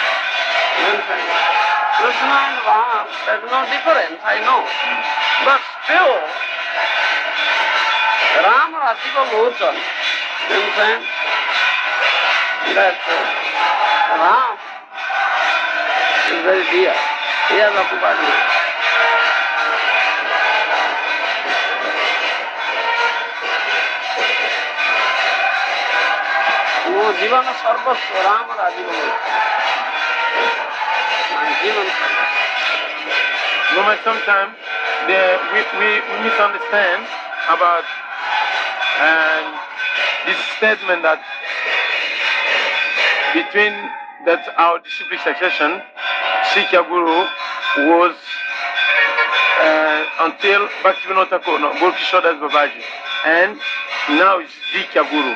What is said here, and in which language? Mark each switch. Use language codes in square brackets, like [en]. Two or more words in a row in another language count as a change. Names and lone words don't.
[en] Krishna and Ram, there is no difference, I know. But still, Ram Rajiva Lokan, you understand? That Ram is very dear. He has occupied me. [or] ମୋ ଜୀବନ ସର୍ବସ୍ୱ ରାମ ରାଜୀବ ଜୀବନ [en] No, but sometimes we misunderstand about this statement that between that our disciplic succession, Sikha Guru was until Bhaktivinoda Thakur, no, Gour Das Babaji, and now it's Dikya Guru.